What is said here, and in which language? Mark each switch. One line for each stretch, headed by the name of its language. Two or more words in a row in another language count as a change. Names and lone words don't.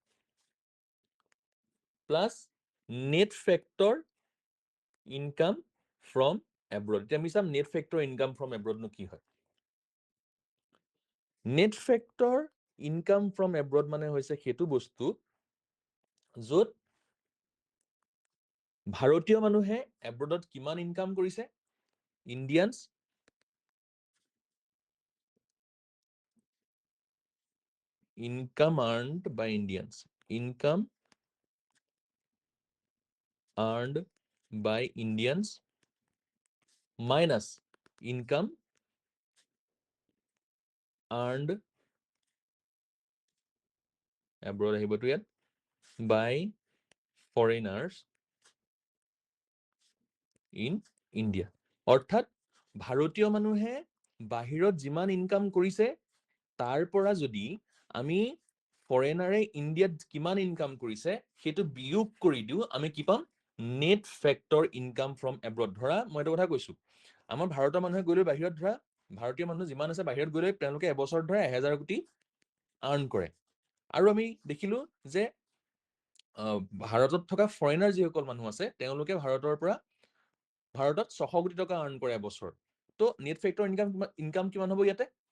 Assamese: প্লাছ
English: net factor income from abroad
Assamese: এতিয়া আমি চাম
English: net factor income from abroad
Assamese: কি হয়
English: net factor income from abroad
Assamese: মানে হৈছে সেইটো বস্তু য'ত ভাৰতীয় মানুহে এব্ৰডত কিমান ইনকাম কৰিছে ইণ্ডিয়ানছ
English: income earned by Indians income earned by Indians minus income earned abroad
Assamese: আহিব তো ইয়াত
English: by foreigners in India
Assamese: অৰ্থাৎ ভাৰতীয় মানুহে বাহিৰত যিমান ইনকাম কৰিছে তাৰ পৰা যদি আমি ফৰেনাৰে ইণ্ডিয়াত কিমান ইনকাম কৰিছে সেইটো বিয়োগ কৰি দিও আমি কি পাম নেট
English: factor income from abroad
Assamese: ধৰা মই এটা কথা কৈছো আমাৰ ভাৰতৰ মানুহে গৈ লৈ বাহিৰত ধৰা ভাৰতীয় মানুহ যিমান আছে বাহিৰত গৈ লৈ তেওঁলোকে এবছৰত ধৰা 1000 কোটি আৰ্ন কৰে আৰু আমি দেখিলো যে ভাৰতত থকা ফৰেনাৰ যিসকল মানুহ আছে তেওঁলোকে ভাৰতৰ পৰা ভাৰতত 600 কোটি টকা আৰ্ন কৰে এবছৰত তো
English: net factor income
Assamese: কিমান হ'ব ইয়াতে